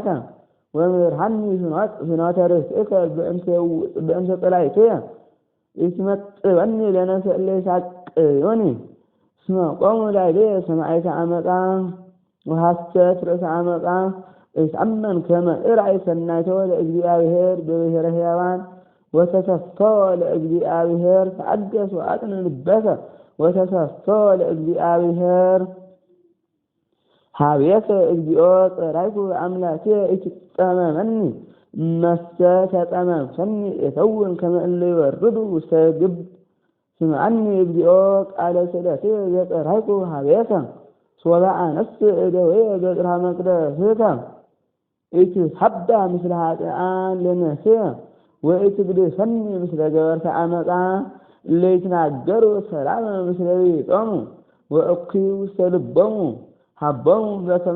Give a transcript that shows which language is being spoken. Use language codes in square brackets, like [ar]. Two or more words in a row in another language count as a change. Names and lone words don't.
[gez] ወምርሐኒ ፍኖተ ርእስከ በእንተ ጸላእትየ ኢትመጽእወኒ ለነፍሰ እለ ይሳቅዩኒ እስመ ቆሙ ላዕሌየ ሰማዕተ ዓመፃ ወሐሰት ርእሰ ዓመፃ ኢትአመን ከመ እርአይ ሰናይቶ ለእግዚአብሔር በብሔረ ሕያዋን ወተሰፈወ ለእግዚአብሔር ተአገስ ወአጥን ልበከ ወተሰፈወ ለእግዚአብሔር ኀቤከ እግዚኦ ጸራይኩ አምላኬ ኢትጠመመኒ እመሰ ተጠመምሰኒ እተውን ከመ እለ ይወርዱ ውስተ ግብ ስምዐኒ እግዚኦ ቃለ ስእለትየ ዘጸራይኩ ኀቤከ ሶበ አነስእ እደወየ በጽርሐ መቅደስከ ኢትትሐባ ምስለ ኃጥኣን ለነፍስየ ወኢትግድፈኒ ምስለ ገበርተ ዓመፃ እለ ይትናገሩ ሰላመ ምስለ ቢጾሙ ወእኩዩ ውስተ ልቦሙ ሀቦሙ በከመ